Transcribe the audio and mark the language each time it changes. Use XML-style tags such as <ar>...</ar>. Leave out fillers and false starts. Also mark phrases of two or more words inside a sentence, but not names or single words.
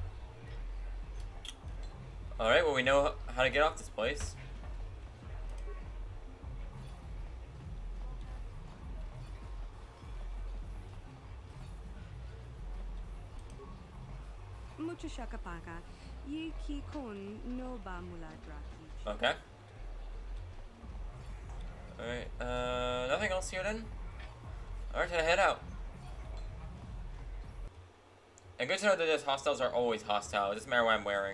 <en>Alright, well we know how to get off this place. Mucho shakapaka. Yi ki kon no ba muladraki. Okay. Alright, nothing else here then? Alright, time to head out. And good to know that those hostiles are always hostile. It doesn't matter what I'm wearing.</en>